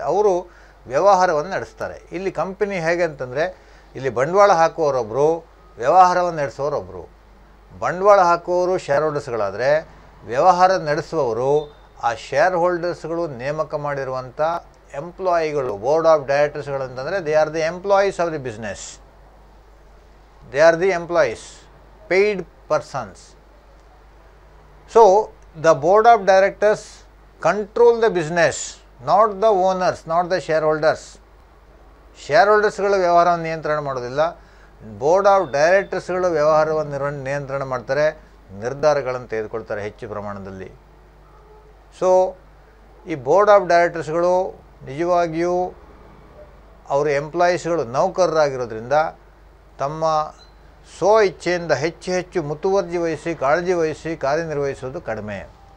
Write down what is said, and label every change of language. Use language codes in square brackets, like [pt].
[kn] ಅವರು ವ್ಯವಹಾರವನ್ನು ನಡೆಸ್ತಾರೆ. ಇಲ್ಲಿ ಕಂಪನಿ ಹೇಗೆ ಅಂತಂದರೆ, ಇಲ್ಲಿ ಬಂಡವಾಳ ಹಾಕುವವರೊಬ್ಬರು, ವ್ಯವಹಾರವನ್ನು ನಡೆಸುವವರೊಬ್ಬರು. ಬಂಡವಾಳ ಹಾಕುವವರು ಶೇರ್‌ಹೋಲ್ಡರ್ಸ್ಗಳಾದರೆ, ವ್ಯವಹಾರ ನಡೆಸುವವರು ಆ ಶೇರ್‌ಹೋಲ್ಡರ್ಸ್ಗಳು ನೇಮಕ ಮಾಡಿರುವಂಥ ಎಂಪ್ಲಾಯಿಗಳು. [en] Board of ಡೈರೆಕ್ಟರ್ಸ್ಗಳು ಅಂತಂದರೆ they are the employees of the business. They are the employees, paid persons. So the board of directors control the business, not the owners, not the shareholders. [kn] ಶೇರ್‌ಹೋಲ್ಡರ್ಸ್ಗಳು ವ್ಯವಹಾರವನ್ನು ನಿಯಂತ್ರಣ ಮಾಡೋದಿಲ್ಲ, ಬೋರ್ಡ್ ಆಫ್ ಡೈರೆಕ್ಟರ್ಸ್ಗಳು ವ್ಯವಹಾರವನ್ನು ನಿಯಂತ್ರಣ ಮಾಡ್ತಾರೆ, ನಿರ್ಧಾರಗಳನ್ನು ತೆಗೆದುಕೊಳ್ತಾರೆ ಹೆಚ್ಚು ಪ್ರಮಾಣದಲ್ಲಿ. ಸೊ ಈ ಬೋರ್ಡ್ ಆಫ್ ಡೈರೆಕ್ಟರ್ಸ್ಗಳು ನಿಜವಾಗಿಯೂ ಅವರು ಎಂಪ್ಲಾಯೀಸ್ಗಳು, ನೌಕರರಾಗಿರೋದ್ರಿಂದ ತಮ್ಮ ಇಚ್ಛೆಯಿಂದ ಹೆಚ್ಚು ಮುತುವರ್ಜಿ ವಹಿಸಿ, ಕಾಳಜಿ ವಹಿಸಿ ಕಾರ್ಯನಿರ್ವಹಿಸೋದು ಕಡಿಮೆ.